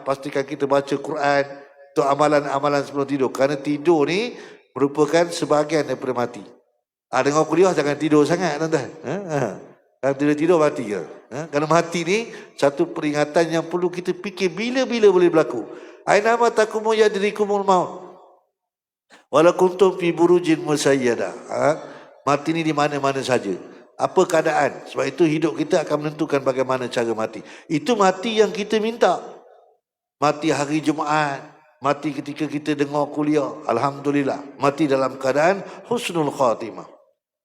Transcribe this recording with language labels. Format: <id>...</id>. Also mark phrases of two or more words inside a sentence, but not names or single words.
<ms>Pastikan kita baca Quran. Untuk amalan-amalan sebelum tidur. Kerana tidur ni merupakan sebahagian daripada mati. Dengar kuliah jangan tidur sangat, tuan-tuan. Kalau tidur mati ke? Kerana mati ni satu peringatan yang perlu kita fikir bila-bila boleh berlaku.</ms> <ar>أينما تكونوا يدرككم الموت ولو كنتم في بروج مشيدة.</ar> <ms>Mati ni di mana-mana saja. Apa keadaan? Sebab itu hidup kita akan menentukan bagaimana cara mati. Itu mati yang kita minta. Mati hari Jumaat. Mati ketika kita dengar kuliah. Alhamdulillah. Mati dalam keadaan</ms> <ar>حسن الخاتمة.</ar>